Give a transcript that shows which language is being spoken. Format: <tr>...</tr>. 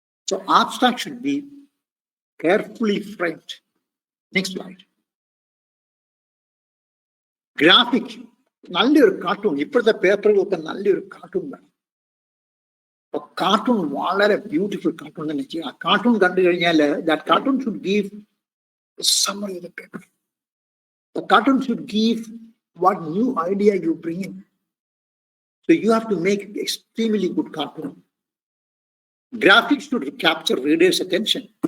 <en>So abstract should be carefully framed. Next slide. Graphic.</en> <ml>നല്ലൊരു cartoon ഇപ്പോഴത്തെ പേപ്പറുകൾക്ക് നല്ലൊരു cartoon വേണം. Cartoon വളരെ beautiful cartoon തന്നെ ചെയ്യുക. ആ കാർട്ടൂൺ കണ്ടു കഴിഞ്ഞാൽ</ml> <en>that cartoon should give a summary of the paper. The cartoon should give what new idea you bring in. So you have to make extremely good cartoon. Graphics should capture reader's attention.</en>